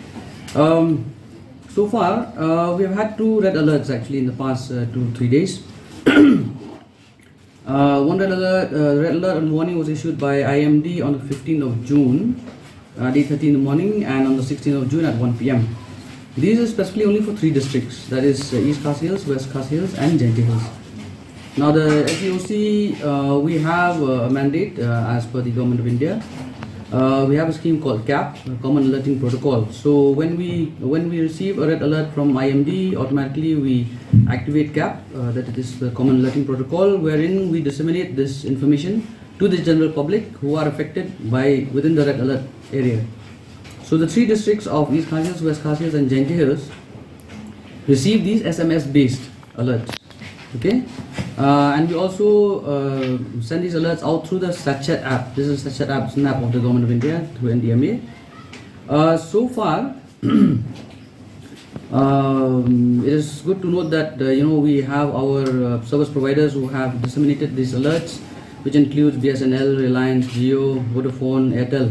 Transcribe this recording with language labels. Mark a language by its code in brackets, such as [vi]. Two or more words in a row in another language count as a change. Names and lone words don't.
[en] So far, we have had 2 red alerts actually in the past 2-3 days. One red alert and warning was issued by IMD on the 15th of June at 8:30 in the morning, and on the 16th of June at 1 p.m. These are specifically only for 3 districts, that is East Khasi Hills, West Khasi Hills and Jaintia Hills. Now the SEOC, we have a mandate as per the Government of India. We have a scheme called CAP, Common Alerting Protocol. So when we receive a red alert from IMD, automatically we activate CAP, that is the Common Alerting Protocol, wherein we disseminate this information to the general public who are affected within the red alert area. So the 3 districts of East Khasi Hills, West Khasi Hills and Jaintia Hills receive these SMS-based alerts. Okay, and we also send these alerts out through the Satchet app. This is Satchet app, snap of the Government of India through NDMA. So far, it is good to note that we have our service providers who have disseminated these alerts, which includes BSNL, Reliance, Jio, Vodafone, Airtel.